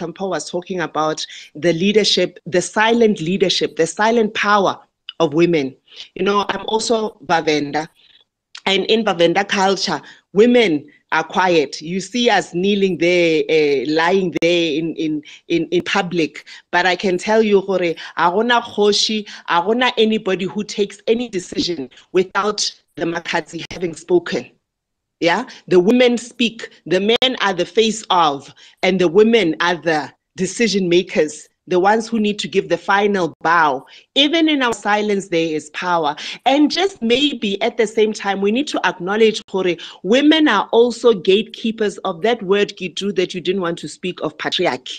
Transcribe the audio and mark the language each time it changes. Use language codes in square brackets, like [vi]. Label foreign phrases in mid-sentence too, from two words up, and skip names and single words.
[en] Mpo was talking about the leadership, the silent leadership, the silent power of women. I'm also Bavenda. And in Bavenda culture, women are quiet. You see us kneeling there, lying there in public. But I can tell you, [ve] Hore, agona khoshi, agona [en] anybody who takes any decision without the Makatsi having spoken. Yeah, the women speak, the men are the face of, and the women are the decision makers the ones who need to give the final bow. Even in our silence, there is power. And just maybe at the same time, we need to acknowledge, Hore, women are also gatekeepers of that word, Gitu, that you didn't want to speak of, patriarchy.